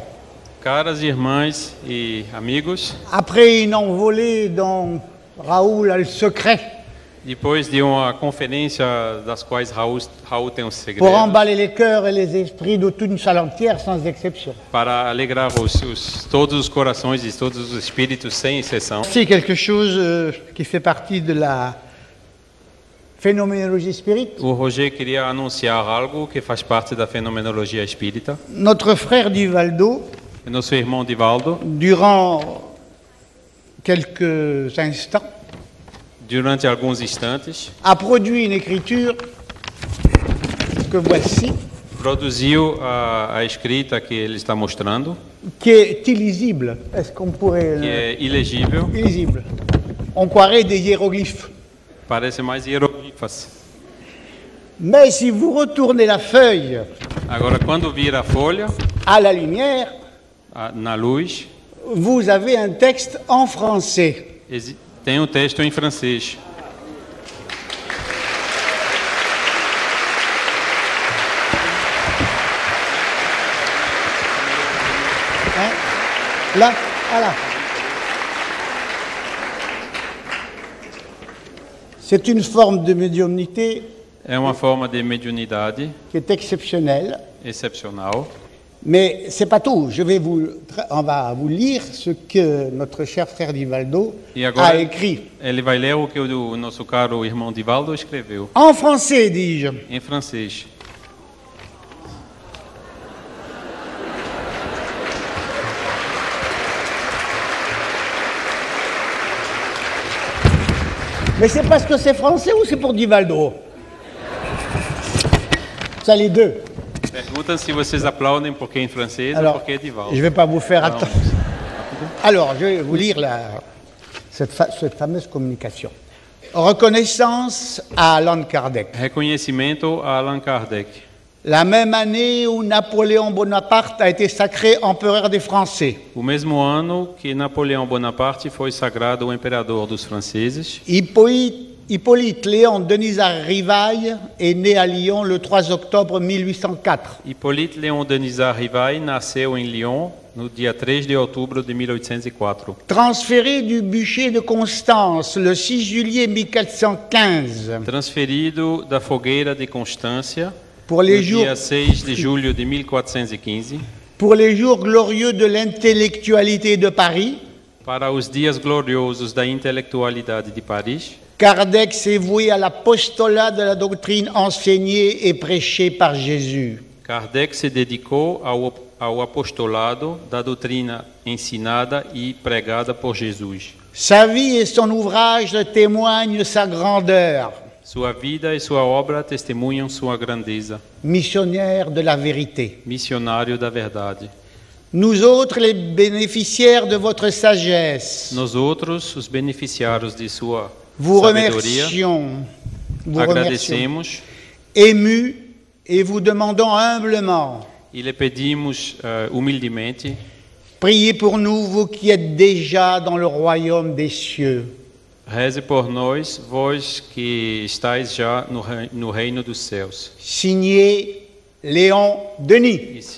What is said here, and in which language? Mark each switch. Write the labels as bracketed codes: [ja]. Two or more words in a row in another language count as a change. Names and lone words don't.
[pt] Caras irmãs e amigos, [fr] après une envolée dans Raoul a le secret, [pt] Depois de uma conferência das quais Raul tem um segredo [fr] pour emballer les cœurs et les esprits de toute une salle entière sans exception. [pt] para alegrar todos os corações e todos os espíritos sem exceção. [fr] C'est quelque chose qui fait partie de la phénoménologie spirit. [pt] O Roger queria anunciar algo que faz parte da fenomenologia espírita. [fr] Notre frère Divaldo, [pt] Nosso irmão Divaldo, [fr] durant quelques instants, [pt] durante alguns instantes, [fr] a produit une écriture que voici, [pt] produziu a escrita que ele está mostrando, [fr] qui est illisible. Est-ce qu'on pourrait... [pt] que é ilegível, [fr] illisible. On croirait des hiéroglyphes. [pt] parece mais hieroglifas. [fr] Mais si vous retournez la feuille [pt] Agora, quando vira a folha, [fr] à la lumière, [pt] na luz, [fr] vous avez un texte en français. [pt] tem um texto em francês. [fr] Hein? Là, voilà. C'est une forme de médiumnité [pt] É uma forma de mediunidade [fr] qui est exceptionnelle, [pt] excepcional. [fr] mais c'est pas tout. On va vous lire ce que notre cher frère Divaldo [pt] E agora [fr] a écrit. [pt] ele vai ler o que o nosso caro irmão Divaldo escreveu, [fr] En français, dis-je. [pt] em francês. [fr] Mais c'est parce que c'est français ou c'est pour Divaldo? Ça, les deux. [pt] Perguntam se vocês aplaudem porque é em francês ou [fr] Alors, [pt] porque é Divaldo. [fr] je ne vais pas vous faire Non. attendre. Alors, je vais vous lire cette fameuse communication. Reconnaissance à Allan Kardec. [pt] Reconhecimento a Allan Kardec. [fr] La même année où Napoléon Bonaparte a été sacré empereur des Français, [pt] O mesmo ano que Napoleão Bonaparte foi sagrado o imperador dos franceses, [fr] Hippolyte Léon Denisard Rivaille est né à Lyon le 3 octobre 1804. [pt] Hippolyte Léon Denisard Rivaille nasceu em Lyon no dia 3 de outubro de 1804. [fr] Transféré du bûcher de Constance le 6 juillet 1415 [pt] Transferido da fogueira de Constância [fr] pour [pt] no [fr] les jours, [pt] dia 6 de julho de 1415 [fr] pour les jours glorieux de l'intellectualité de Paris, [pt] para os dias gloriosos da intelectualidade de Paris, [fr] Kardec s'est voué à l'apostolat de la doctrine enseignée et prêchée par Jésus. [pt] Kardec se dedicou ao apostolado da doutrina ensinada e pregada por Jesus. [fr] Sa vie et son ouvrage témoignent sa grandeur, [pt] Sua vida e sua obra testemunham sua grandeza. [fr] missionnaire de la vérité. [pt] Missionário da verdade. [fr] Nous autres, les bénéficiaires de votre sagesse, [pt] Nós outros, os beneficiários de sua [fr] vous [pt] sabedoria, [fr] remercions, [pt] agradecemos [fr] émus et vous demandons humblement, [pt] e lhe pedimos humildemente, [fr] priez pour nous, vous qui êtes déjà dans le royaume des cieux. [pt] reze por nós, vós que estáis já no reino dos céus. [fr] Signé Léon Denis.